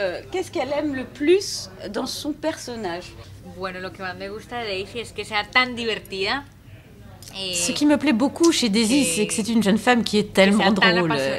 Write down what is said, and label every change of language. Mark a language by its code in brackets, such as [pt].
[fr] Qu'est-ce qu'elle aime le plus dans son personnage? [es] Bueno, lo que más me gusta de Daisy es que sea tan divertida. [fr] Ce qui me plaît beaucoup chez Daisy, c'est que c'est une jeune femme qui est tellement drôle.